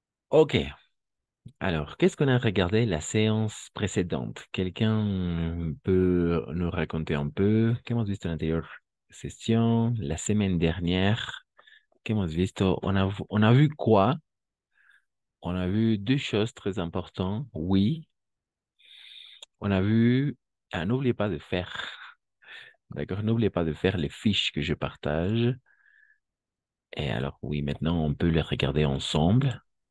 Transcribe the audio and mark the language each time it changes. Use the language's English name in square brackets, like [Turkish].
[French] Ok. Alors, qu'est-ce qu'on a regardé la séance précédente? Quelqu'un peut nous raconter un peu? [Spanish] ¿Qué hemos visto en la anterior sesión? [French] La semaine dernière, [Spanish] ¿qué hemos visto? [French] On a vu quoi? On a vu deux choses très importantes. Oui, on a vu... Ah, n'oubliez pas de faire. D'accord, n'oubliez pas de faire les fiches que je partage. Et alors, oui, maintenant, on peut les regarder ensemble.